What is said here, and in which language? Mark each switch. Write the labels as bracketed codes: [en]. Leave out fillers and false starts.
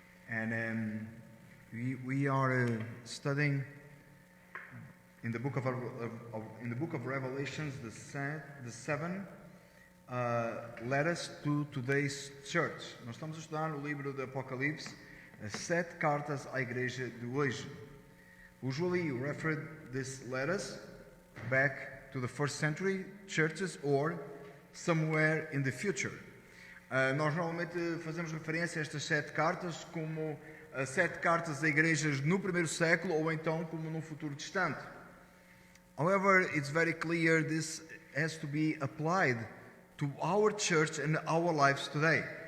[en] And we are studying in the book of Revelations the seven letters to today's church. [pt] Nós estamos a estudar no livro do Apocalipse as 7 cartas à igreja de hoje. [en] Usually you refer these letters back to the first century churches or somewhere in the future. [pt] Nós normalmente fazemos referência a estas 7 cartas como 7 cartas a igrejas no primeiro século ou então como num futuro distante. [en] However, it's very clear this has to be applied to our church and our lives today.